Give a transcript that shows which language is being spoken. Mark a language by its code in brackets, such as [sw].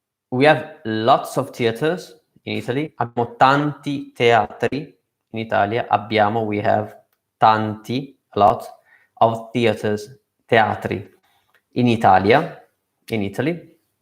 [en] We have lots of theaters in Italy. [it] Abbiamo tanti teatri in Italia. [en] We have [it] tanti, [en] a lot of [it] teatri in Italia, [en] in Italy.